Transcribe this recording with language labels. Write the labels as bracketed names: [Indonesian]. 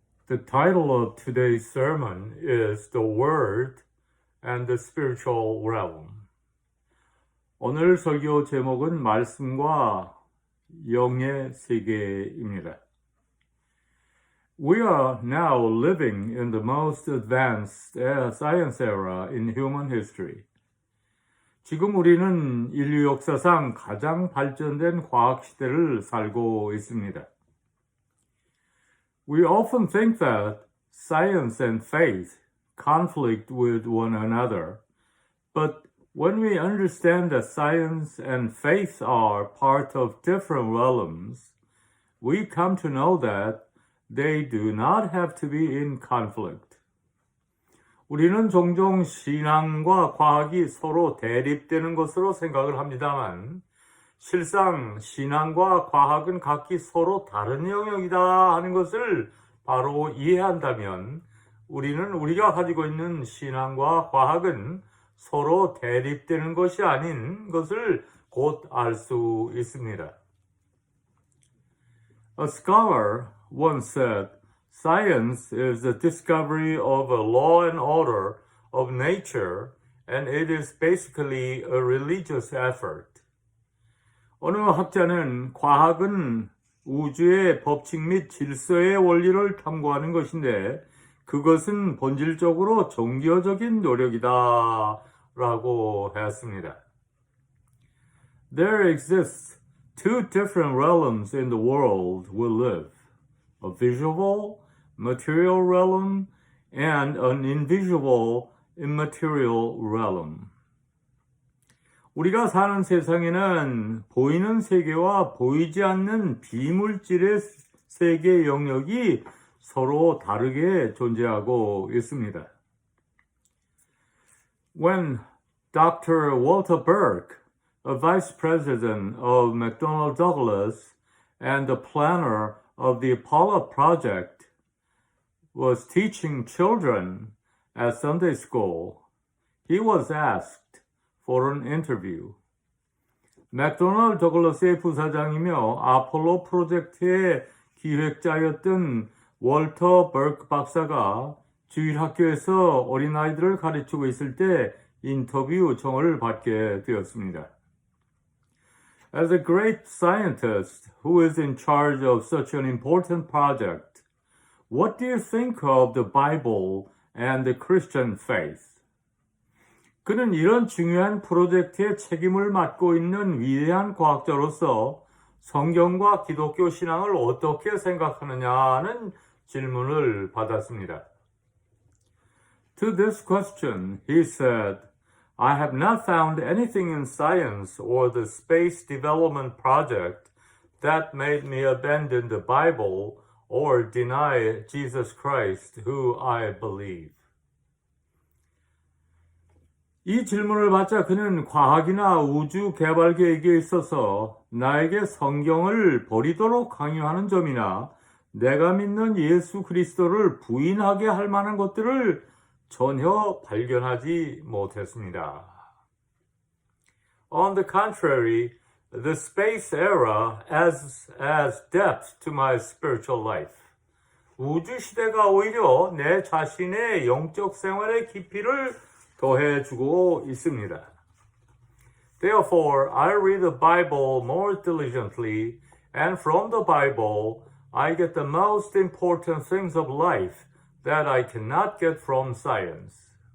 [English] The title of today's sermon is The Word and the Spiritual Realm. [Korean] 오늘 설교 제목은 말씀과 영의 세계입니다. [English] We are now living in the most advanced science era in human history. [Korean] 지금 우리는 인류 역사상 가장 발전된 과학 시대를 살고 있습니다. [English] We often think that science and faith conflict with one another, but when we understand that science and faith are part of different realms, we come to know that they do not have to be in conflict. [Korean] 우리는 종종 신앙과 과학이 서로 대립되는 것으로 생각을 합니다만, 실상 신앙과 과학은 각기 서로 다른 영역이다 하는 것을 바로 이해한다면 우리는 우리가 가지고 있는 신앙과 과학은 서로 대립되는 것이 아닌 것을 곧 알 수 있습니다. [English] A scholar once said, "Science is the discovery of a law and order of nature, and it is basically a religious effort." [Korean] 어느 학자는 과학은 우주의 법칙 및 질서의 원리를 탐구하는 것인데 그것은 본질적으로 종교적인 노력이다 라고 했습니다. [English] There exists two different realms in the world we live, a visible, material realm and an invisible, immaterial realm. [Korean] 우리가 사는 세상에는 보이는 세계와 보이지 않는 비물질의 세계 영역이 서로 다르게 존재하고 있습니다. [English] When Dr. Walter Burke, a vice president of McDonnell Douglas and the planner of the Apollo project, was teaching children at Sunday school, he was asked for an interview. [Korean] 맥도널드 더글러스의 부사장이며 아폴로 프로젝트의 기획자였던 월터 버크 박사가 주일학교에서 어린아이들을 가르치고 있을 때 인터뷰 요청을 받게 되었습니다. [English] As a great scientist who is in charge of such an important project, what do you think of the Bible and the Christian faith? [Korean] 그는 이런 중요한 프로젝트의 책임을 맡고 있는 위대한 과학자로서 성경과 기독교 신앙을 어떻게 생각하느냐는 질문을 받았습니다. [English] To this question, he said, I have not found anything in science or the space development project that made me abandon the Bible or deny Jesus Christ, who I believe. [Korean] 이 질문을 받자 그는 과학이나 우주 개발 계획에 있어서 나에게 성경을 버리도록 강요하는 점이나 내가 믿는 예수 그리스도를 부인하게 할 만한 것들을 전혀 발견하지 못했습니다. [English] On the contrary, the space era adds depth to my spiritual life. [Korean] 우주 시대가 오히려 내 자신의 영적 생활의 깊이를 더해주고 있습니다. [English] Therefore, I read the Bible more diligently, and from the Bible, I get the most important things of life that I cannot get from science.